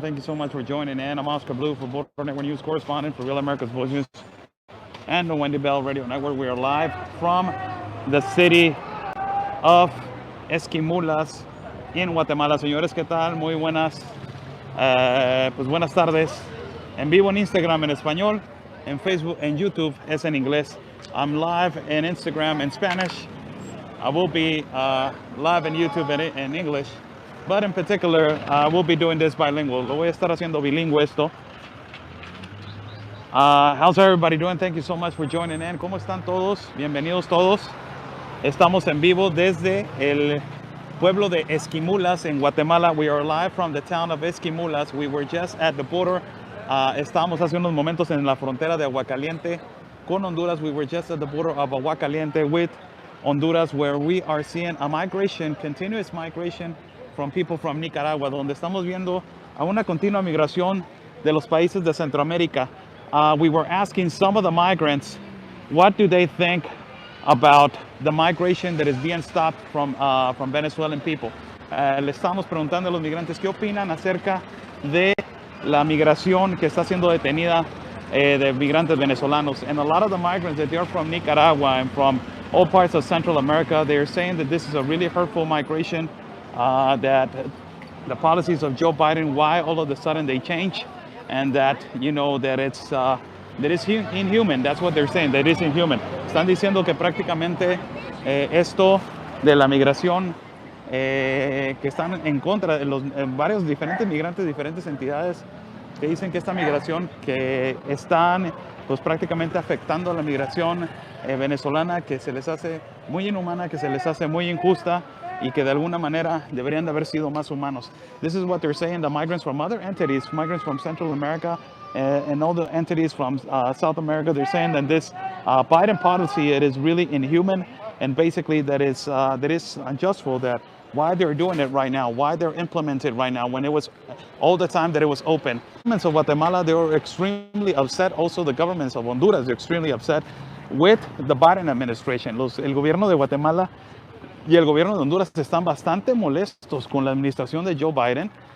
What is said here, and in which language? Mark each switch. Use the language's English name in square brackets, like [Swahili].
[English] Thank you so much for joining in. I'm Oscar Blue for Border Network News correspondent for Real America's Voice News and the Wendy Bell Radio Network. We are live from the city of Esquimulas in Guatemala. [Spanish] Señores, ¿qué tal? Muy buenas, pues buenas tardes. En vivo en Instagram en español, en Facebook, en YouTube es en inglés. [English] I'm live in Instagram in Spanish. I will be live in YouTube in English. But in particular, we'll be doing this bilingual. [Spanish] Lo voy a estar haciendo bilingüe esto. [English] How's everybody doing? Thank you so much for joining in. [Spanish] ¿Cómo están todos? Bienvenidos todos. Estamos en vivo desde el pueblo de Esquimulas en Guatemala. [English] We are live from the town of Esquimulas. We were just at the border. [Spanish] Estábamos hace unos momentos en la frontera de Aguacaliente con Honduras. [English] We were just at the border of Aguacaliente with Honduras, where we are seeing a migration, continuous migration from people from Nicaragua, [Spanish] donde estamos viendo a una continua migración de los países de Centroamérica. [English] We were asking some of the migrants, what do they think about the migration that is being stopped from Venezuelan people? [Spanish] Le estamos preguntando a los migrantes qué opinan acerca de la migración que está siendo detenida de migrantes venezolanos. [English] And a lot of the migrants that they're from Nicaragua and from all parts of Central America, they're saying that this is a really hurtful migration. That the policies of Joe Biden, why all of a sudden they change, and that, you know, that it's inhuman. That's what they're saying, that it's inhuman. [Spanish] Están diciendo que prácticamente esto de la migración que están en contra de los varios diferentes migrantes, diferentes entidades que dicen que esta migración que están pues prácticamente afectando a la migración venezolana, que se les hace muy inhumana, que se les hace muy injusta, y que de alguna manera deberían de haber sido más humanos. [English] This is what they're saying, the migrants from other entities, migrants from Central America and all the entities from South America, they're saying that this Biden policy, it is really inhuman, and basically that is unjustful, that why they're doing it right now, why they're implementing right now, when it was all the time that it was open. Governments of Guatemala, they were extremely upset. Also the governments of Honduras, they're extremely upset with the Biden administration. [Spanish] El gobierno de Guatemala y el gobierno de Honduras están bastante molestos con la administración de Joe Biden.